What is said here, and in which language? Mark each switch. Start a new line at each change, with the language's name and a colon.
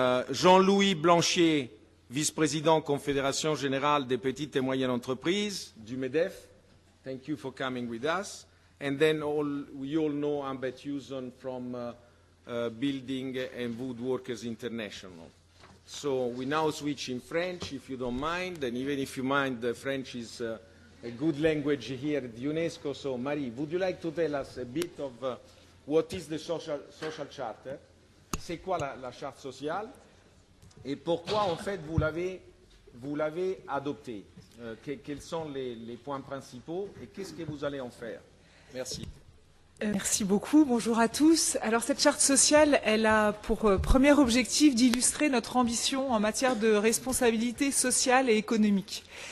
French: Jean-Louis Blanchet, vice-président Confédération Générale des Petites et Moyennes Entreprises du MEDEF.
English: Thank you for coming with us. And then we all know Humbert Hewson from Building and Woodworkers International. So we now switch in French, if you don't mind, and even if you mind, French is a good language here at UNESCO. So Marie, would you like to tell us a bit of what is the social charter?
French: C'est quoi la charte sociale? Et pourquoi, en fait, vous l'avez adopté? Quels sont les points principaux et qu'est-ce que vous allez en faire? Merci. Merci beaucoup. Bonjour à tous. Alors, cette charte sociale, elle a pour premier objectif d'illustrer notre ambition en matière de responsabilité sociale et économique.